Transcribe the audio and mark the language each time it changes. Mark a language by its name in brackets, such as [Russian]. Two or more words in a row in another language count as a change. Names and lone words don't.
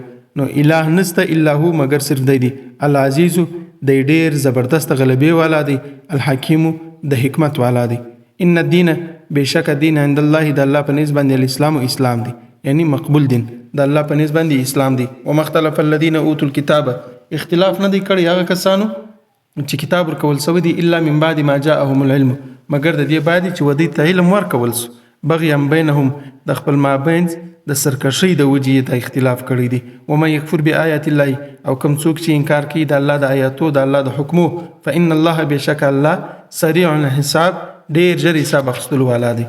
[Pashto] نو الہ نسته [Arabic] الا هو [Pashto] مگر صرف دی العزیز د ډیر زبردست غلبې والا دی، الحکیم د حکمت والا دی. [Arabic] ان الدین [Pashto] بشک دین [Arabic] عند الله [Pashto] د الله په نسبت باندې الاسلام اسلام دی، یعنی مقبول دین د الله په نسبت باندې اسلام دی. [Arabic] وما اختلف الذين اوتوا الكتاب [Pashto] اختلاف نه دی کړی هغه کسانو چې کتاب ورکول سوی دی [Arabic] الا من بعد ما جاءهم العلم [Pashto] مگر د دې بعد چې ودی ته علم ورکول سو [Arabic] بغیا بینهم [Pashto] د خپل مابین د سرکشي د وجې ته اختلاف کړی دی. [Arabic] ومن یکفر بآیات الله [Pashto] او کوم څوک چې انکار کوي د الله د آیاتو د الله د حکمو [Arabic] فإن الله [Pashto] بشک الله [Arabic] سریع الحساب [Pashto] ډیر ژر حساب اخیستلو والا دی.